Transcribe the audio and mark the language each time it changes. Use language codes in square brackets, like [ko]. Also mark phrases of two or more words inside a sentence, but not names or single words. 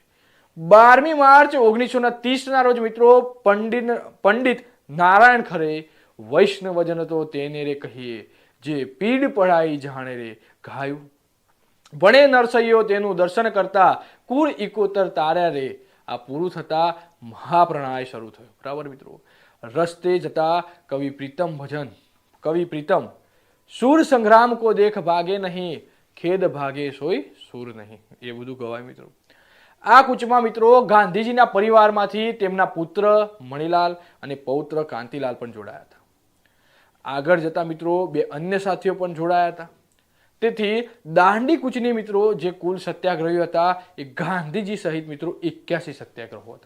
[gu] 12મી માર્ચ 1930 રોજ મિત્રો પંડિત નારાયણ ખરે વૈષ્ણવજન તો તેને રે કહીએ જે પીડ પડાઈ જાણે રે ગાયું ભણે નરસૈયો તેનું દર્શન કરતા કુળ 71 તાર્યા રે. આ પૂરું થતા મહાપ્રણય શરૂ થયો. બરાબર મિત્રો. રસ્તે જતા કવિ પ્રીતમ [hi] सूर संग्राम को देख भागे नहीं खेद भागे सोई सूर नहीं [gu] એ બધું ગવાય મિત્રો. આ કૂચમાં મિત્રો ગાંધીજીના પરિવારમાંથી તેમના પુત્ર મણિલાલ અને પૌત્ર કાંતિલાલ પણ જોડાયા હતા. આગળ જતા મિત્રો 2 અન્ય સાથીઓ પણ જોડાયા હતા. તેથી દાંડી કૂચની મિત્રો જે કુલ સત્યાગ્રહીઓ હતા એ ગાંધીજી સહિત મિત્રો 81 સત્યાગ્રહો હતા.